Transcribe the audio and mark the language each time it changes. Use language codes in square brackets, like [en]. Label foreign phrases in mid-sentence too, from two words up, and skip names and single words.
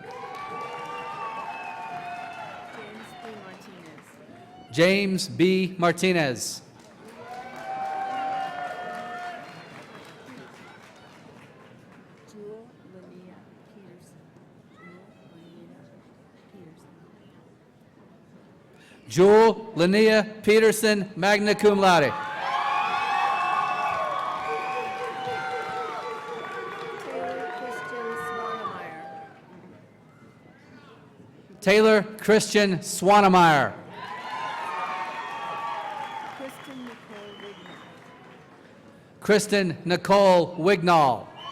[en] James B. Martinez. Jewel Linnea Peterson, [la] magna cum laude. [en] Taylor Christian Swanemeyer. Kristen Nicole Wignall.